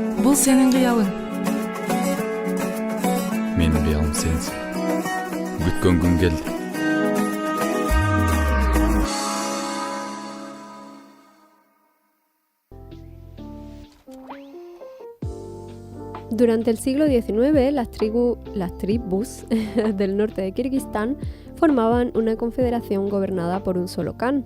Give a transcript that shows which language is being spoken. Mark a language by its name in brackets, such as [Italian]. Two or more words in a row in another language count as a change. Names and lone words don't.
[Kyrgyz] Бул сенин кыялың. Менин кыялым сенсиң. Күткөн күн келди. [Spanish] Durante el siglo XIX, las tribus del norte de Kirguistán formaban una confederación gobernada por un solo khan.